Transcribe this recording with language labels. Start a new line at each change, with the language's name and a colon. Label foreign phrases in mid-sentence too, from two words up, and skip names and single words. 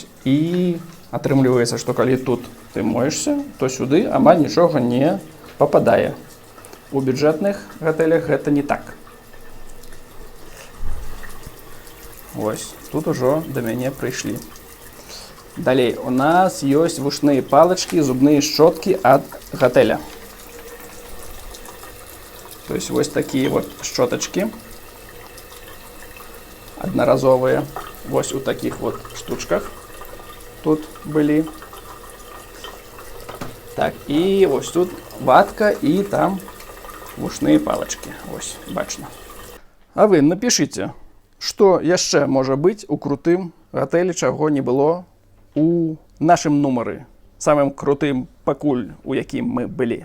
Belarusian: І атрымліваецца, што калі тут ты моешься, то сюды амаль нічога не попадае. У бюджэтных гатэлях гэта не так. Вось. Тут ужо да мяне прыйшлі. Далей, у нас ёсць вушныя палачкі, зубныя шчоткі ад гатэля.
Russian: То есть вот такие вот щеточки одноразовые, вот у таких вот штучках тут были.
Belarusian: Так, і ось тут ватка і там вушныя палачкі. Ось, бачна. А вы напішыце, што яшчэ можа быць у крутым гатэлі, чаго не было у нашым нумары. Самым крутым пакуль, у якім мы былі.